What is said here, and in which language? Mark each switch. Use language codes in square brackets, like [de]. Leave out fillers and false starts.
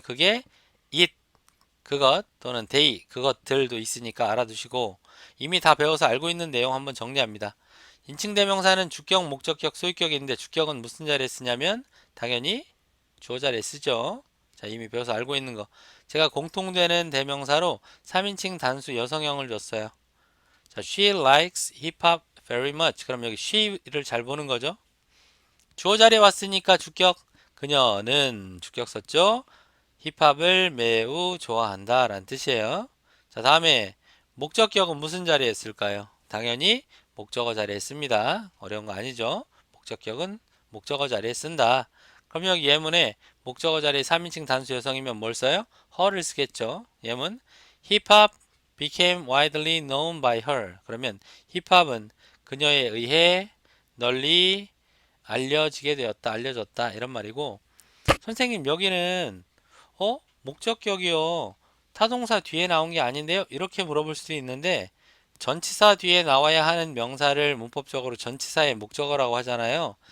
[ko] 그게 it 그것 또는 they 그것들도 있으니까 알아두시고 이미 다 배워서 알고 있는 내용 한번 정리합니다. 인칭대명사는 주격, 목적격, 소유격이 있는데 주격은 무슨 자리에 쓰냐면 당연히 주어 자리에 쓰죠. 자, 이미 배워서 알고 있는 거. 제가 공통되는 대명사로 3인칭 단수 여성형을 줬어요. [en] 자, she likes hip hop very much. [ko] 그럼 여기 she를 잘 보는 거죠. 주어 자리에 왔으니까 주격. 그녀는 주격 썼죠. 힙합을 매우 좋아한다 라는 뜻이에요. 자, 다음에 목적격은 무슨 자리에 쓸까요? 당연히 목적어 자리에 씁니다. 어려운 거 아니죠? 목적격은 목적어 자리에 쓴다. 그럼 여기 예문에 목적어 자리에 3인칭 단수 여성이면 뭘 써요? her를 쓰겠죠. 예문 [en] 힙합 became widely known by her. [ko] 그러면 힙합은 그녀에 의해 널리 알려지게 되었다, 알려졌다 이런 말이고 선생님 여기는 목적격이요. 타동사 뒤에 나온 게 아닌데요? 이렇게 물어볼 수도 있는데 전치사 뒤에 나와야 하는 명사를 문법적으로 전치사의 목적어라고 하잖아요.